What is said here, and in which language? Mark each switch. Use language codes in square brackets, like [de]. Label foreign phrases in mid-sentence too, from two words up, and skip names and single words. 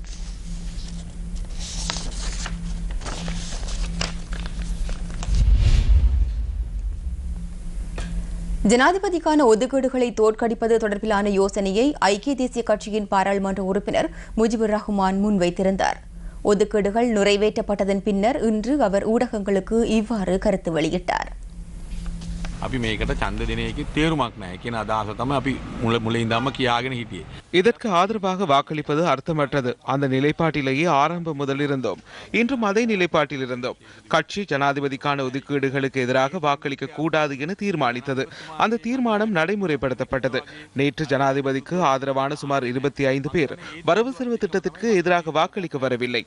[ta] ஜனாதிபதிக்கான ஒதுக்கீடுகளை தோற்கடிப்பது தொடர்பிலான யோசனையை ஐக்கிய தேசிய கட்சியின் பாராளுமன்ற உறுப்பினர் முஜிபுர் ரஹ்மான் முன்வைத்திருந்தார். ஒதுக்கீடுகள் நிறைவேற்றப்பட்டதன் பின்னர் இன்று அவர் ஊடகங்களுக்கு இவ்வாறு கருத்து வெளியிட்டார். [si] අපි මේකට ඡන්ද දෙන එකේ තේරුමක් නැහැ කියන අදහස තමයි අපි මුලින්දම කියාගෙන හිටියේ. [ta] இதற்கு ஆதரவாக வாக்களிப்பது அர்த்தமற்றது. அந்த நிலைப்பாட்டிலேயே ஆரம்பம் முதலிருந்தோம். இன்றும் அதே நிலைப்பாட்டில் இருந்தோம். கட்சி ஜனாதிபதிக்கான ஒதுக்கீடுகளுக்கு எதிராக வாக்களிக்க கூடாது என தீர்மானித்தது. அந்த தீர்மானம் நடைமுறைப்படுத்தப்பட்டது. நேற்று ஜனாதிபதிக்கு ஆதரவான சுமார் 25 பேர் வரவு செலவு திட்டத்திற்கு எதிராக வாக்களிக்க வரவில்லை.